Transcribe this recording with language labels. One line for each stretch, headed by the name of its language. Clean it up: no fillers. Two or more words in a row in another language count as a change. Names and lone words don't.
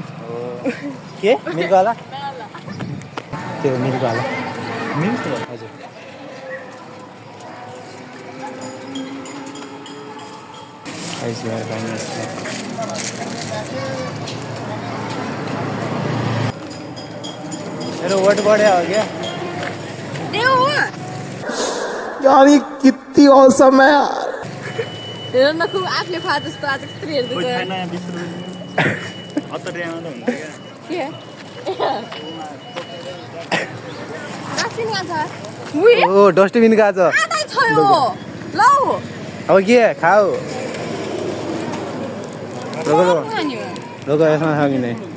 Nepali: के मिल्कवाला? त्यो मिल्कवाला हजुर। मेरो वेट बढ्यो हो क्या?
Hindi: यार ये कितनी औसम है यार।
Nepali: हेर न खुब आफूले खुवा जस्तो आज कति हेर्दैछ। के ओ डस्टबिन गएको छ। लौ अब के खाऊ? लोक यसमा छ कि नै?